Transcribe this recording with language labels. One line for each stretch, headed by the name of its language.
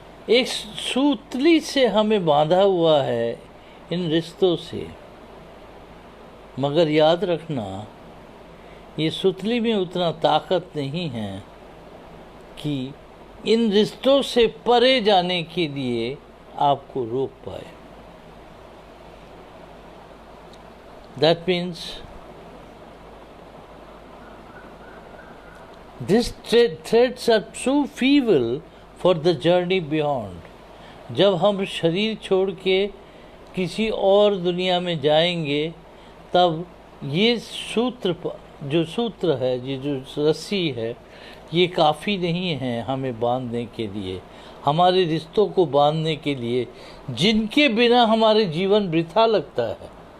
Hindi: एक सूतली से हमें बांधा हुआ है इन रिश्तों से, मगर याद रखना ये सुतली में उतना ताकत नहीं है कि इन रिश्तों से परे जाने के लिए आपको रोक पाए।
English: That means these threads are too feeble for the journey beyond.
Hindi: जब हम शरीर छोड़ के किसी और दुनिया में जाएंगे, तब ये जो सूत्र है, ये जो रस्सी है, ये काफ़ी नहीं है हमें बांधने के लिए, हमारे रिश्तों को बांधने के लिए, जिनके बिना हमारे जीवन वृथा लगता है।